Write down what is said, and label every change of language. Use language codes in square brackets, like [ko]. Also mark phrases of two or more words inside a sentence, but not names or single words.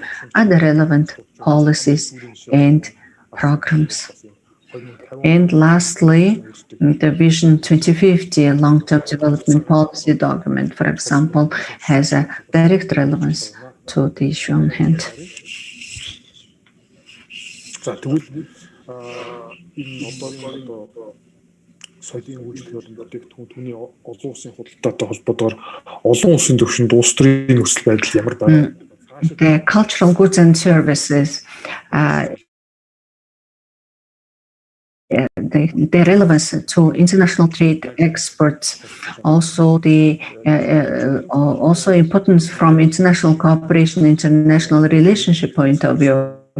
[en] Other relevant policies and programs. And lastly, the Vision 2050, a long-term development policy document, for example, has a direct relevance to the issue on hand. [mn] соёлын үйлчлэлийн бүтээгдэхүүн түүний олон улсын худалдаатай холбоотойгоор олон улсын түвшинд улс төрийн нөхцөл байдал ямар байна? [en] The cultural goods and services, the relevance to international trade exports, also the also importance from international cooperation, international relationship point of view.